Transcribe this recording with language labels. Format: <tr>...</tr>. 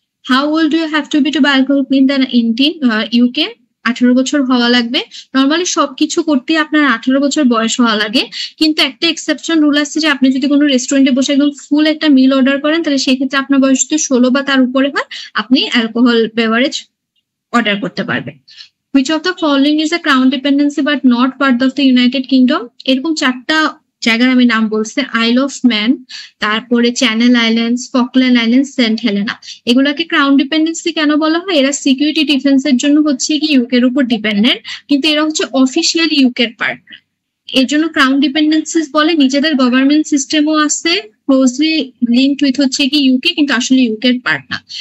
<en>How old you have to be to buy alcohol in the UK?</en> <bn>18 বছর হওয়া লাগবে। Normally সবকিছু করতে আপনার 18 বছর বয়স হওয়া লাগে, কিন্তু একটা এক্সেপশন রুল আছে যে আপনি যদি কোনো রেস্টুরেন্টে বসে একদম ফুল একটা মিল অর্ডার করেন তাহলে সেই ক্ষেত্রে আপনার বয়স যদি 16 বা তার উপরে হয় আপনি অ্যালকোহল বেভারেজ অর্ডার করতে পারবেন।</bn> <en>Which of the following is a crown dependency but not part of the United Kingdom?</en> <bn>এরকম 4টা জায়গার আমি নাম বলছি, আইল অফ ম্যান, তারপরে channel islands, Falkland islands, Saint Helena. এগুলাকে ক্রাউন ডিপেন্ডেন্সি কেন বলা হয়? এরা সিকিউরিটি ডিফেন্সের জন্য হচ্ছে কি ইউকের উপর ডিপেন্ডেন্ট, কিন্তু এরা হচ্ছে অফিসিয়াল ইউকের পার্ট। এর জন্য ক্রাউন ডিপেন্ডেন্সিস বলে। নিজেদের গভর্নমেন্ট সিস্টেমও আছে ক্লোজলি লিঙ্কড উইথ হচ্ছে কি ইউকে, কিন্তু আসলে ইউকের পার্ট না।</bn>